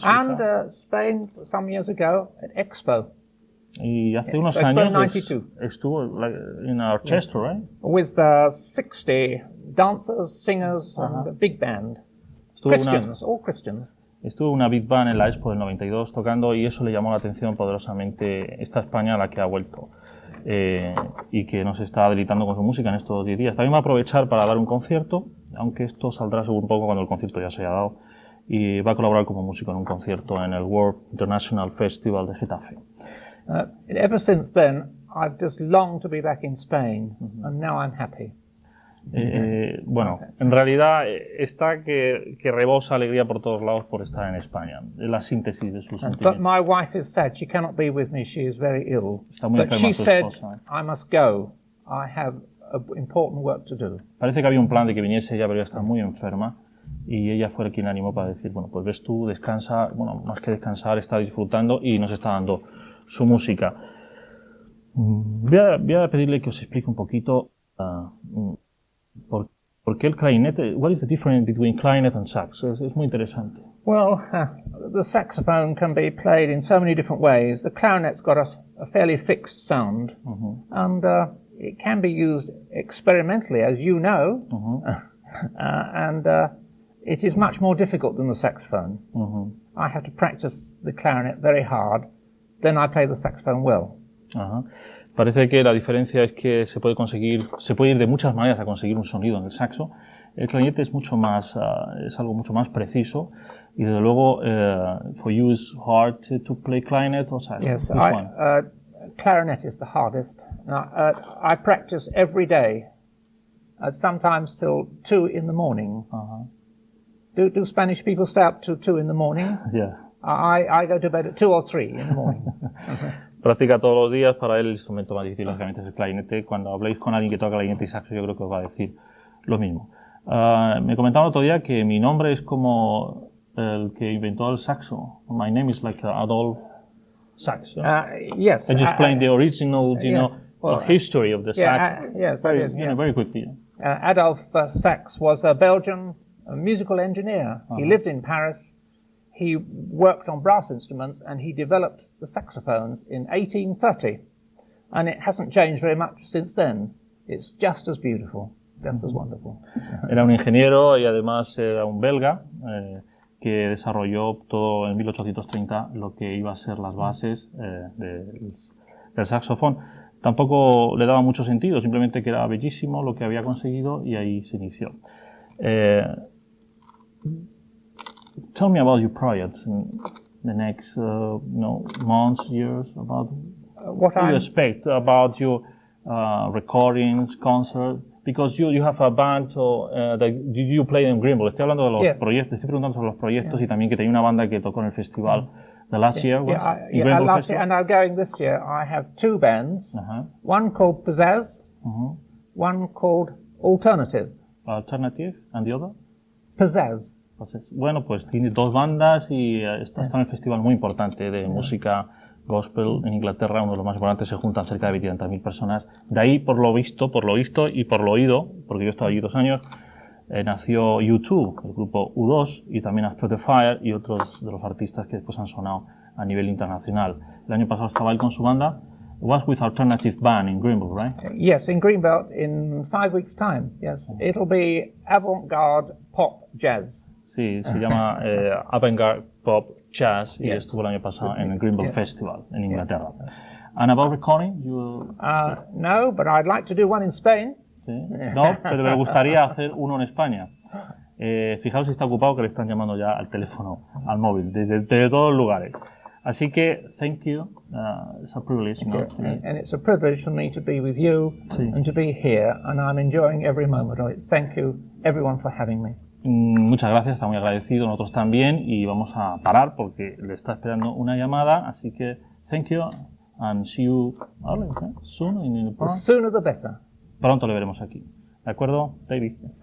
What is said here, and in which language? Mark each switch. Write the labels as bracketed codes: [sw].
[en] and Spain some years ago at Expo. [es] Y hace unos años estuvo [en] in our orchestra, right? With 60 dancers, singers, and a big band. Christians, all Christians. [es] Estuvo una big band en la Expo del 92 tocando y eso le llamó la atención poderosamente esta España a la que ha vuelto y que nos está deleitando con su música en estos 10 días. También va a aprovechar para dar un concierto, aunque esto saldrá seguro un poco cuando el concierto ya se haya dado, y va a colaborar como músico en un concierto en el World International Festival de Getafe. [en] Ever since then, I've just longed to be back in Spain, and now I'm happy. [es] Bueno, en realidad está que rebosa alegría por todos lados por estar en España. Es la síntesis de sus sentimientos. [en] But my wife is sad. She cannot be with me. She is very ill. [es] Está muy enferma su esposa. [en] I must go. I have important work to do. [es] Parece que había un plan de que viniese ella, pero ella está muy enferma. Y ella fue quien la animó para decir, bueno, pues ves tú, descansa. Bueno, más que descansar, está disfrutando y nos está dando su música. Voy a pedirle que os explique un poquito ¿por qué el clarinete? [en] What is the difference between clarinet and sax? [es] Es muy interesante. [en] Well, the saxophone can be played in so many different ways. The clarinet's got a fairly fixed sound, and it can be used experimentally, as you know, and it is much more difficult than the saxophone. I have to practice the clarinet very hard, then I play the saxophone well. [es] Parece que la diferencia es que se puede ir de muchas maneras a conseguir un sonido en el saxo. El clarinete es es algo mucho más preciso y desde luego [en] for you it's hard to play clarinet or sax. Yes, clarinet is the hardest. I practice every day, sometimes till 2 in the morning. Do Spanish people stay up till 2 in the morning? Yeah. I go to bed at 2 or 3 in the morning. [es] Practica todos los días. Para él el instrumento más difícil lógicamente es el clarinete. Cuando habléis con alguien que toca clarinete y saxo, yo creo que os va a decir lo mismo. Me comentaba el otro día que mi nombre es como el que inventó el saxo. [en] My name is like Adolf Sax. Yes. I just playing the original, history of the sax. Yes, very quickly. Adolf Sax was a Belgian musical engineer. He lived in Paris. He worked on brass instruments and he developed the saxophones in 1830. And it hasn't changed very much since then. It's just as beautiful, just as wonderful. [es] Era un ingeniero y además era un belga que desarrolló todo en 1830 lo que iba a ser las bases del saxofón. tampoco le daba mucho sentido, simplemente que era bellísimo lo que había conseguido y ahí se inició. [en] Tell me about your projects in the next months, years, about what do you expect about your recordings, concerts, because you have a band that you play in Greenville. [es] Estoy hablando de los proyectos, estoy preguntando sobre los proyectos y también que tenía una banda que tocó en el festival. [en] The last year was last year, and I'm going this year. I have two bands, one called Pizzazz, one called Alternative. Alternative, and the other? Pizzazz. [es] Bueno, pues tiene dos bandas y está en el festival muy importante de música gospel en Inglaterra, uno de los más importantes, se juntan cerca de 20.000 personas. De ahí, por lo visto y por lo oído, porque yo he estado allí 2 años, nació U2, el grupo U2, y también After the Fire y otros de los artistas que después han sonado a nivel internacional. El año pasado estaba él con su banda. [en] It was with Alternative Band in Greenville, right? Yes, in Greenville in 5 weeks' time. Yes, it'll be avant-garde pop jazz. [es] Sí, se llama Avant-garde Pop Jazz y estuvo el año pasado en el Greenville Festival en Inglaterra. [en] And about recording, no, but I'd like to do one in Spain. [es] ¿Sí? No, pero me gustaría hacer uno en España. Fijaos si está ocupado, que le están llamando ya al teléfono, al móvil, desde todos los lugares. Así que, [en] thank you. It's a privilege. And it's a privilege for me to be with you and to be here, and I'm enjoying every moment of it. Thank you, everyone, for having me. [es] Muchas gracias, está muy agradecido, nosotros también, y vamos a parar porque le está esperando una llamada, así que [en] thank you and see you soon in the program. The sooner the better. [es] Pronto le veremos aquí. ¿De acuerdo, David?